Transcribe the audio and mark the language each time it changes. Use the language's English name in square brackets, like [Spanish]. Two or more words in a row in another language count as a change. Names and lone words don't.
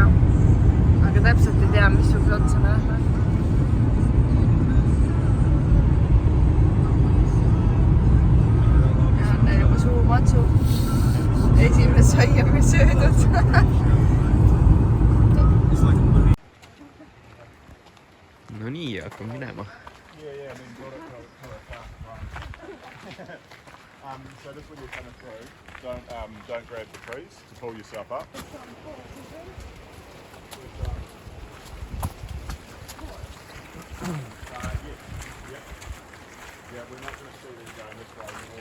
[Estonian] Aga täpselt ei tea, missuguse otsa me lähme. Ja on neil juba suu matsu. Esimest saia söödud. No nii, hakkame minema. [English] So just when you're coming through, don't grab the trees to pull yourself up. Yeah, we're not going to see them going this way.